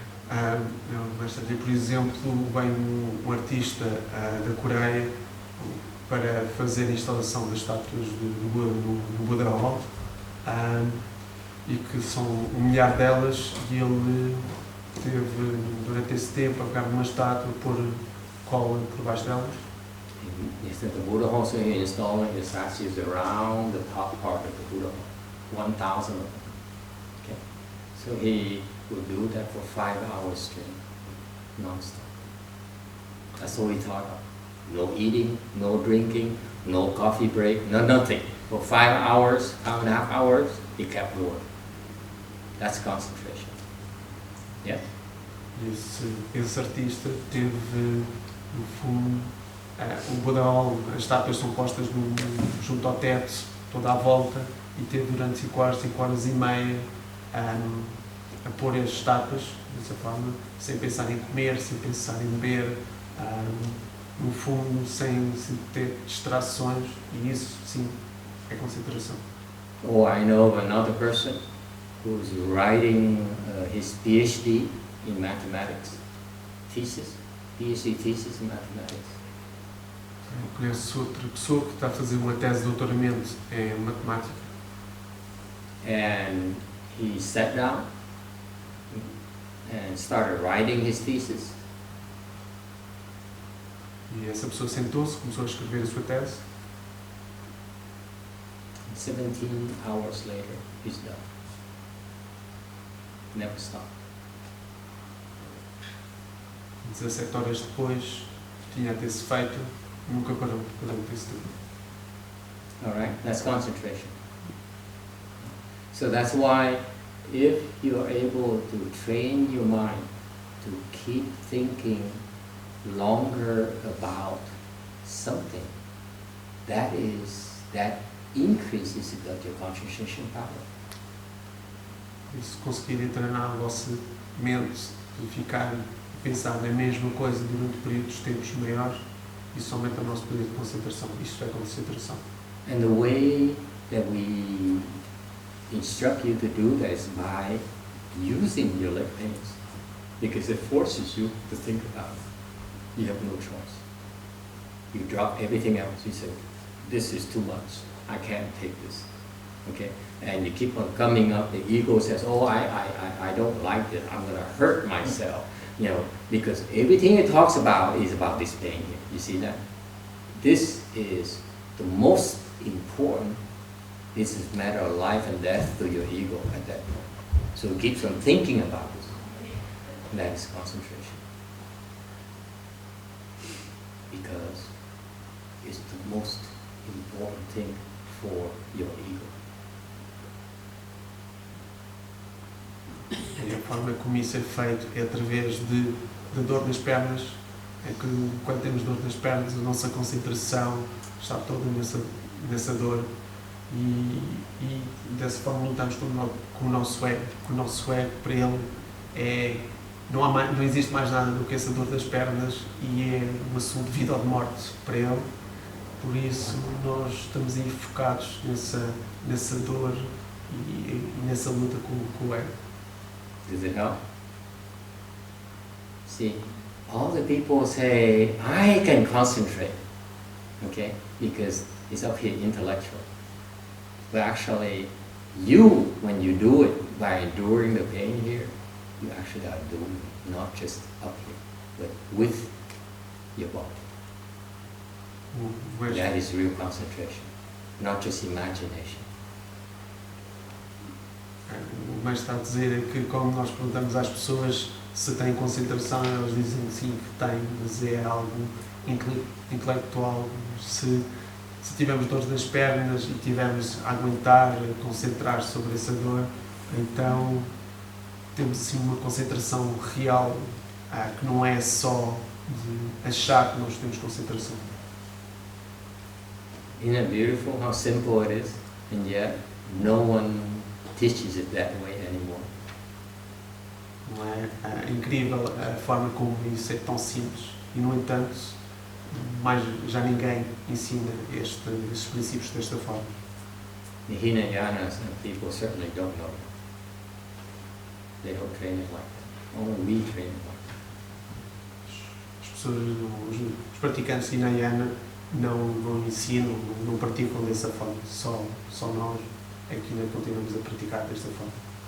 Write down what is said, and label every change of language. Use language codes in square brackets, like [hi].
[pt] O Mestre, por exemplo, vem um artista da Coreia para fazer a instalação das estátuas do Buda no Buddha Hall, e que são 1 milhar delas, e ele teve durante esse tempo a pegar numa estátua, pôr cola por baixo delas. [en] Yes, at the Buddha hall, so he installing the statues around the top part of the Buddha hall, 1,000 of them. Okay, so he would do that for 5 hours straight, non-stop. That's all he taught us. No eating, no drinking, no coffee break, no nothing. For 5 hours, 5.5 hours, he kept going. That's concentration. Yes? [pt] Esse artista teve, no fundo, o Buddha Hall, as estátuas são postas junto ao teto, toda à volta, e teve durante 5 horas e meia a pôr as estátuas dessa forma, sem pensar em comer, sem pensar em beber, no fundo, sem ter distrações, e isso sim é concentração. [en] Oh, I know of another person who's writing his PhD in mathematics, PhD thesis in mathematics. [pt] Eu conheço outra pessoa que está a fazer uma tese de doutoramento em matemática. [en] And he sat down and started writing his thesis. [pt] E essa pessoa sentou-se, começou a escrever a sua tese. [en] 17 hours later, he's done. Never stopped. [pt] 17 horas depois, tinha a tese feita, nunca parou durante esse tempo. [en] Alright, that's concentration. So that's why if you are able to train your mind to keep thinking longer about something, that increases your concentration power. [pt] E se conseguirem treinar a vossa mente de ficar a pensar na mesma coisa durante períodos de tempos maiores, isso aumenta o nosso poder de concentração. Isto é concentração. [en] And the way that we instruct you to do that is by using your leg pains, because it forces you to think about it. You have no choice. You drop everything else. You say, this is too much. I can't take this. Okay? And you keep on coming up. The ego says, oh, I don't like this. I'm going to hurt myself. You know, because everything it talks about is about this pain here. You see that? This is the most important. This is a matter of life and death to your ego at that point. So it keeps on thinking about this. And that is concentration. Because it's the most important thing for your ego. [pt] forma como isso é feito é através de dor nas pernas. É que quando temos dor nas pernas, a nossa concentração está toda nessa dor e dessa forma lutamos com o nosso ego. O nosso ego, para ele, não existe mais nada do que essa dor das pernas e é um assunto de vida ou de morte para ele. Por isso, nós estamos aí focados nessa dor e nessa luta com o ego. [en] Does it help? See, all the people say, I can concentrate, okay, because it's up here intellectual. But actually, when you do it by enduring the pain here, you actually are doing it, not just up here, but with your body. That is real concentration, not just imagination. [pt] O mestre está a dizer é que quando nós perguntamos às pessoas se têm concentração, elas dizem que sim, que têm, mas é algo intelectual. Se tivermos dores nas pernas e tivermos a aguentar, a concentrar sobre essa dor, então temos assim uma concentração real, que não é só de achar que nós temos concentração. [en] Isn't it beautiful how simple it is, and yet no one teaches it that way anymore? [pt] Não é incrível a forma como isso é tão simples e, no entanto, já ninguém ensina estes princípios desta forma. [en] The Hinayanas and people certainly don't know. They don't train it like that. Only we train it like that. [pt] As pessoas, os praticantes de Hinayana não ensinam, não praticam dessa forma. Só nós é que ainda continuamos a praticar desta forma.